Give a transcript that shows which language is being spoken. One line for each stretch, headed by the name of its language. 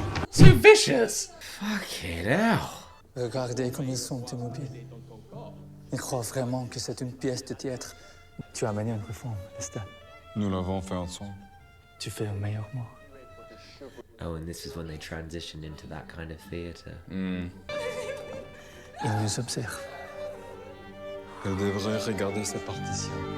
English: So vicious! Fucking hell.
French: Regardez comme ils sont immobiles. Ils croient vraiment que c'est une pièce de théâtre. Tu as mené une réforme, Lestat. Nous l'avons fait ensemble. Tu fais un meilleur moi.
English: Oh, and this is when they transitioned into that kind of theatre.
French: Ils nous observent. Elle devrait regarder sa partition.